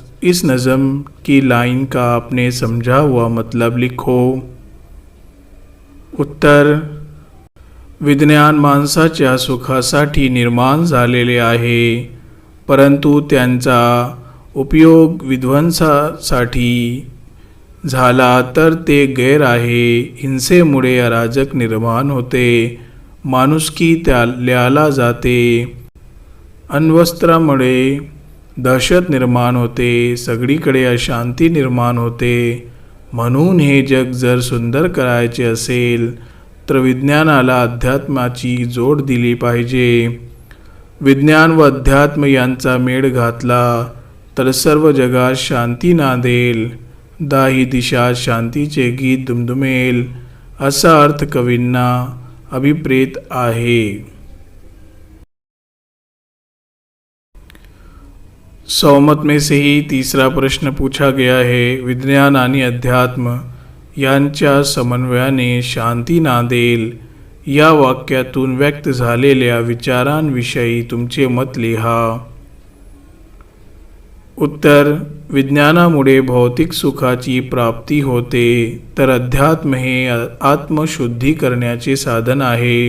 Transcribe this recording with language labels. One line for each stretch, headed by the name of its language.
Hindi: इस नज़म की लाइन का आपने समझा हुआ मतलब लिखो.
Marathi: उत्तर. विज्ञान माणसाच्या सुखासाठी निर्माण झालेले आहे, परंतु त्यांचा उपयोग विध्वंसासाठी झाला तर ते गैर आहे. हिंसेमुळे अराजक निर्माण होते. माणुसकी त्याला जाते अण्वस्त्रामुळे दहशत निर्माण होते, सगळीकडे अशांती निर्माण होते. म्हणून हे जग जर सुंदर करायचे असेल तर विज्ञानाला अध्यात्माची जोड दिली पाहिजे. विज्ञान व अध्यात्म यांचा मेळ घातला तर सर्व जगात शांती नांदेल. दाही दिशा शांतीचे गीत दुमदुमेल, असा अर्थ कवींना अभिप्रेत आहे.
Hindi: सौमत में से ही तीसरा प्रश्न पूछा गया है.
Marathi: विज्ञान आणि अध्यात्म यांच्या समन्वयाने शांती नांदेल या वाक्यातून व्यक्त झालेल्या विचारांविषयी तुमचे मत लिहा. उत्तर: विज्ञानामुळे भौतिक सुखाची प्राप्ती होते, तर अध्यात्म हे आत्मशुद्धी करण्याचे साधन आहे.